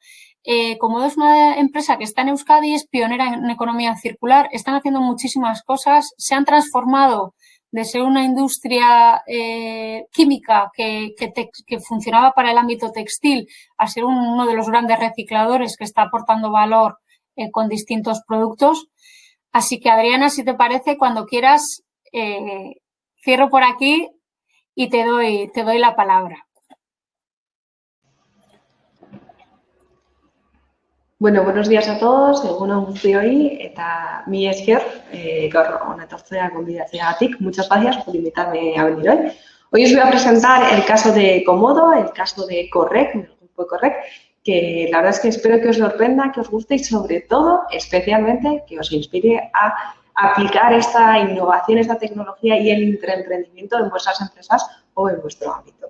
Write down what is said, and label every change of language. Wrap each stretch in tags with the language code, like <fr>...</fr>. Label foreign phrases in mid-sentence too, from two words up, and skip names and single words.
<es>Comodo es una empresa que está en Euskadi, es pionera en economía circular, están haciendo muchísimas cosas, se han transformado de ser una industria química que funcionaba para el ámbito textil a ser uno de los grandes recicladores que está aportando valor con distintos productos. Así que, Adriana, si te parece, cuando quieras, cierro por aquí y te doy la palabra. Bueno, buenos días a todos,</es> <eu>egun on guztioi eta mi esker gaur hona etortzea gonbidatzeagatik.</eu> <es>Muchas gracias por invitarme a venir hoy. Hoy os voy a presentar el caso de Comodo, el caso de Correc, del grupo de Correc, que la verdad es que espero que os sorprenda, que os guste y sobre todo, especialmente, que os inspire a aplicar esta innovación, esta tecnología y el intraemprendimiento en vuestras empresas o en vuestro ámbito.</es>